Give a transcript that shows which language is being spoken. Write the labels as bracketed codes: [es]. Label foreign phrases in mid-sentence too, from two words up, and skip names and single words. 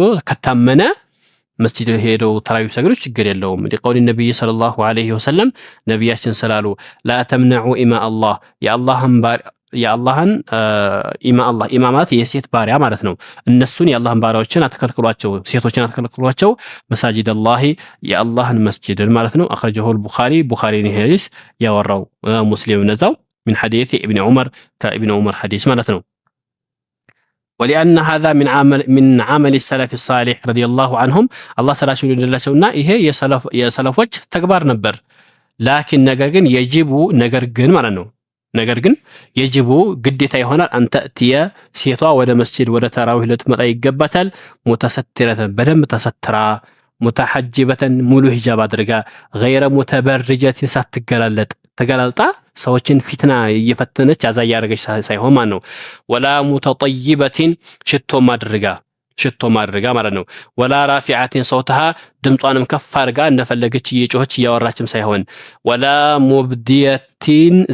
[am] ከታመነ መስጂድ ሄደው ተራዊህ ሰግዱ ችግር የለውም። ሊቀውሊ ነቢይ [ar] صلى الله عليه وسلم [am] ነቢያችን ስላሉ [ar] لا تمنعوا إماء الله [am] የአላህን ኢማማት የሴት ባሪያ ማለት ነው። እነሱን የአላህን ባሪያዎችን አትከልክሏቸው፣ ሴቶችን አትከልክሏቸው [ar] مساجد الله [am] የአላህን መስጂድን ማለት ነው። [ar] أخرجه البخاري [am] ሐዲስ ያወራው ሙስሊም ነዛው [ar] من حديث ابن عمر كابن عمر حديث [am] ማለት ነው። [ar] ولأن هذا من عمل السلف الصالح رضي الله عنهم الله [am] ሰላቸው እንደላቸውና ይሄ የሰለፎች ተግባር ነበር። ላኪን ነገር ግን ማለት ነው ነገር ግን የጅቡ ግዴታ ይሆናል አንተ እትየ ሴቷ ወደ መስጂድ ወደ ተራዊህ ልትመጣ ይገባታል። ሙተሰትረተን በደንብ ተሰትራ ሙተሐጅበተን ሙሉ ሂጃብ አድርጋ [ar] غير متبرجة [am] ሳትገላለጥ ተገላልጣ ሰዎችን ፊትና እየፈተነች አዛ ያረገች ሳይሆን ማለት ነው። [ar] ولا متطيبة [am] ሽቶ ማድረጋ ማለት ነው። [ar] ولا رافعة صوتها [am] ድምጧንም ከፍ አድርጋ እንደፈለገች እየጮኸች እያወራችም ሳይሆን [ar] ولا مبدية